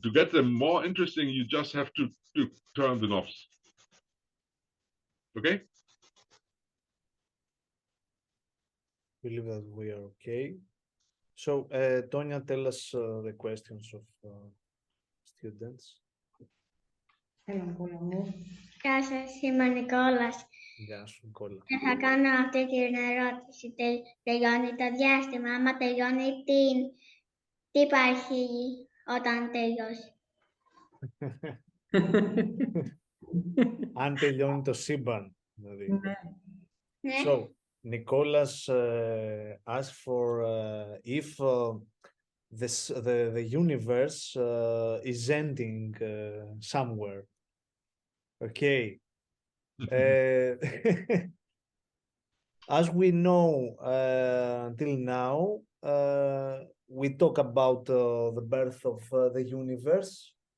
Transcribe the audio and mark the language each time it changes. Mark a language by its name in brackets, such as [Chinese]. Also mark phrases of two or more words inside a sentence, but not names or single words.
[English] To get them more interesting, you just have to turn the knobs. Okay? Believe that we are okay. So, Tonya, tell us the questions of students. [Greek] Γεια σας, είμαι ο Νικόλας. Γεια σου, Νικόλα. Και θα κάνω αυτή την ερώτηση. Τελειώνει το διάστημα. Άμα τελειώνει, τι υπάρχει όταν τελειώσει? Αν τελειώνει το σύμπαν. Δηλαδή. Ναι. [English] So, Nicholas asked for if the universe is ending somewhere. Okay. As we know until now, we talk about the birth of the universe.